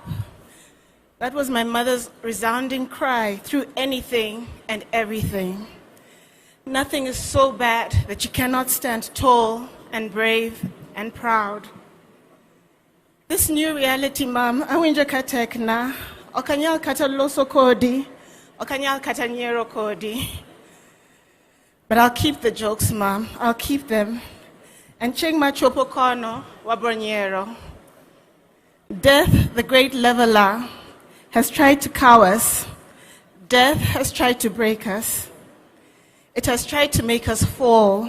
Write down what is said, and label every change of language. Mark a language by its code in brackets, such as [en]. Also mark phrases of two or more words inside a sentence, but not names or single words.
[en] That was my mother's resounding cry through anything and everything. Nothing is so bad that you cannot stand tall and brave and proud. This new reality, Mom, [luo] awinja katekna, okanyal kata loso kodi, okanyal kata nyero kodi. [en] But I'll keep the jokes, Mom. I'll keep them. And Chengma Chopokono Wabronyero. Death, the great leveler, has tried to cow us. Death has tried to break us. It has tried to make us fall.